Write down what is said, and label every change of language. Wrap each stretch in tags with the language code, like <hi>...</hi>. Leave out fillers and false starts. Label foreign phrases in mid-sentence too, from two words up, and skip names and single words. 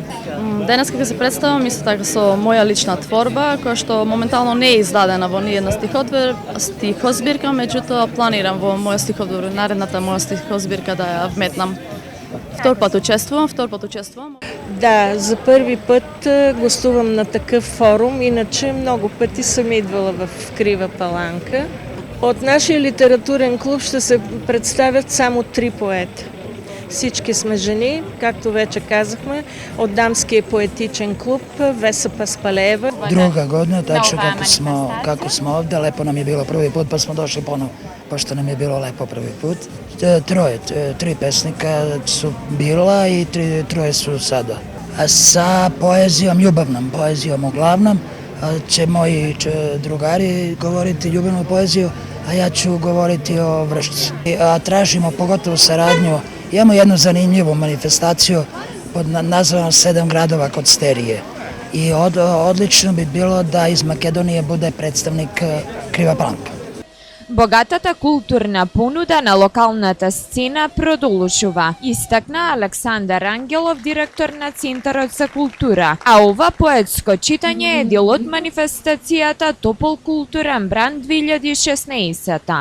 <mk>Денес ќе се представам исто така со моја лична творба која што моментално не е издадена во ниедна стихозбирка, меѓутоа планирам во моја стихозбирка, наредната моја стихозбирка да ја вметнам. Втор пат учествувам.</mk> <bg>Да, за први път гостувам на такъв форум, иначе много пъти съм идвала в Крива Паланка. От нашия литературен клуб ще се представят само 3 поета. Всички сме жени, както вече казахме, от дамския поетичен клуб Веса Паспалеева.</bg> <sr>Друга година, точно како смо овде, лепо нам е било први пut, па смо дошли поново, пошто нам е било лепо први put. Три песника su bila i troje su sada. A sa poezijom, ljubavnom poezijom uglavnom, će moji drugari govoriti ljubavnu poeziju, a ja ću govoriti o Vršcu. Tražimo pogotovo saradnju. Imamo jednu zanimljivu manifestaciju pod nazvanom 7 gradova kod Sterije. И одлично би било да из Македонија буде представник Крива Паланка.</sr> <mk>Богатата културна понуда на локалната сцена продолжува, истакна Александар Ангелов, директор на Центарот за култура. А ова поетско читање е дел од манифестацијата Топол културен бранд 2016.</mk>